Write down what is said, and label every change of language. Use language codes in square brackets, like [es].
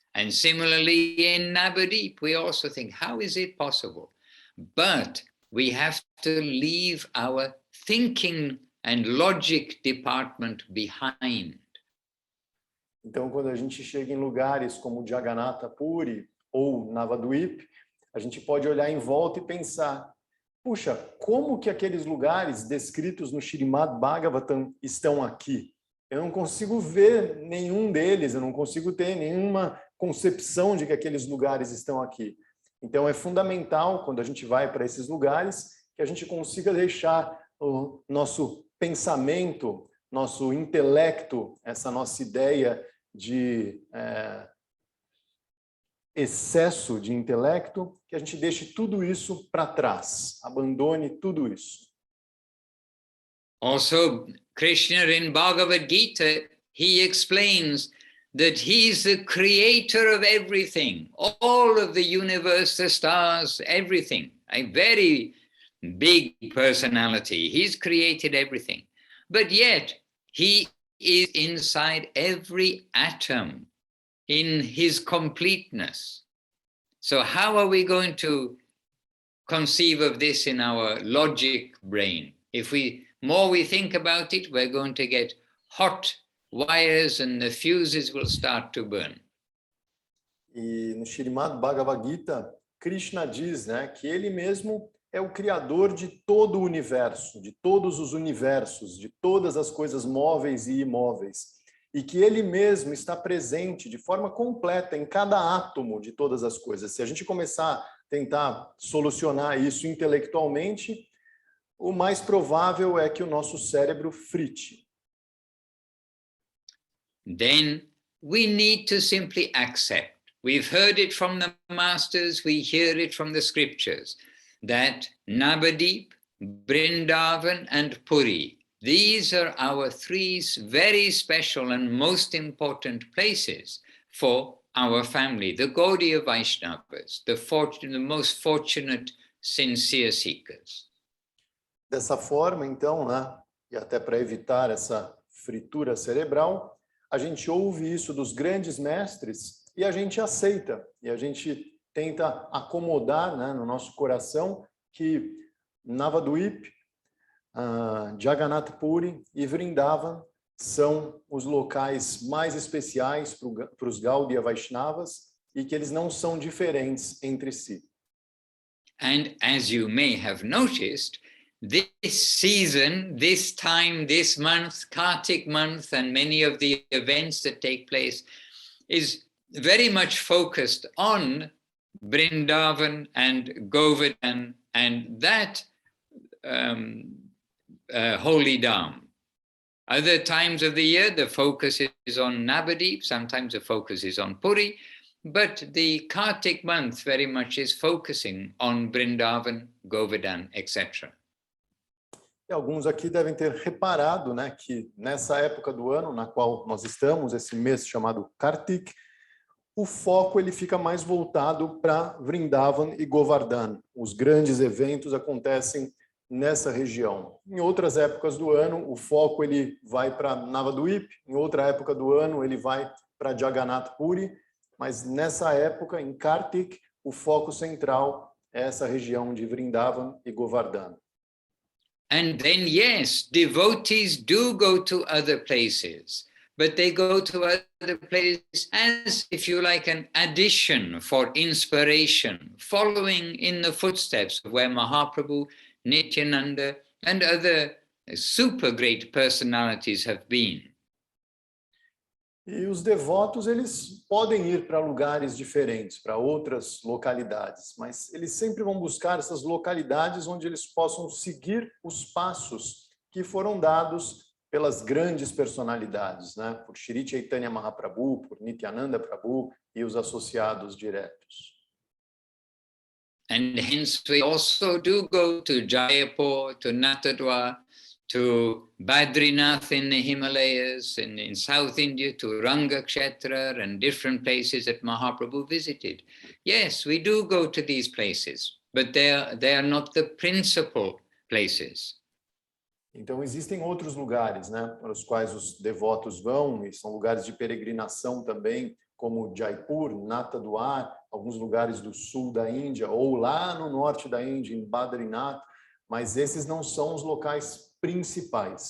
[en] And similarly in Navadip, we also think, how is it possible? But we have to leave our thinking and logic department behind. [pt] Então, quando a gente chega em lugares como Jagannatha Puri ou Navadvip, a gente pode olhar em volta e pensar, puxa, como que aqueles lugares descritos no Srimad Bhagavatam estão aqui? Eu não consigo ver nenhum deles, eu não consigo ter nenhuma concepção de que aqueles lugares estão aqui. Então, é fundamental, quando a gente vai para esses lugares, que a gente consiga deixar o nosso pensamento, nosso intelecto, essa nossa ideia de excesso de intelecto, que a gente deixe tudo isso para trás, abandone tudo isso. [en] Also, Krishna in Bhagavad Gita, he explains that he is the creator of everything, all of the universe, the stars, everything. A very big personality. He's created everything. But yet, he is inside every atom in his completeness. So how are we going to conceive of this in our logic brain? If more we think about it, we're going to get hot wires and the fuses will start to burn. [pt] E no Srimad Bhagavad Gita, Krishna diz, né, que ele mesmo é o criador de todo o universo, de todos os universos, de todas as coisas móveis e imóveis, e que ele mesmo está presente de forma completa em cada átomo de todas as coisas. Se a gente começar a tentar solucionar isso intelectualmente, o mais provável é que o nosso cérebro frite. [en] Then we need to simply accept. We've heard it from the masters, we hear it from the scriptures, that Navadip, Vrindavan and Puri, these are our three very special and most important places for our family, the Gaudiya Vaishnavas, the most fortunate, sincere seekers. [pt] Dessa forma, então, né, e até para evitar essa fritura cerebral, a gente ouve isso dos grandes mestres e a gente aceita, e a gente tenta acomodar, né, no nosso coração que Navadvip, Jagannath Puri e Vrindavan são os locais mais especiais para os Gaudiya Vaishnavas e que eles não são diferentes entre si. [en] And as you may have noticed, this season, this time, this month, Kartik month, and many of the events that take place is very much focused on Vrindavan and Govardhan and that holy dham. Other times of the year, the focus is on Navadip, sometimes the focus is on Puri, but the Kartik month very much is focusing on Vrindavan, Govardhan, etc. [pt] E alguns aqui devem ter reparado, né, que nessa época do ano na qual nós estamos, esse mês chamado Kartik, o foco ele fica mais voltado para Vrindavan e Govardhan. Os grandes eventos acontecem nessa região. Em outras épocas do ano, o foco ele vai para Navadvip, em outra época do ano ele vai para Jagannath Puri, mas nessa época, em Kartik, o foco central é essa região de Vrindavan e Govardhan. [en] And then, yes, devotees do go to other places, but they go to other places as, if you like, an addition for inspiration, following in the footsteps of where Mahaprabhu, Nityananda, and other super great personalities have been. [pt] E os devotos, eles podem ir para lugares diferentes, para outras localidades, mas eles sempre vão buscar essas localidades onde eles possam seguir os passos que foram dados pelas grandes personalidades, né? Por Shri Chaitanya Mahaprabhu, por Nityananda Prabhu e os associados diretos. [en] And hence we also do go to Jaipur, to Natadwar, to Badrinath in the Himalayas, and in South India, to Rangakshetra and different places that Mahaprabhu visited. Yes, we do go to these places, but they are not the principal places. [pt] Então, existem outros lugares, né, para os quais os devotos vão, e são lugares de peregrinação também, como Jaipur, Natadwar, alguns lugares do sul da Índia, ou lá no norte da Índia, em Badrinath, mas esses não são os locais principais.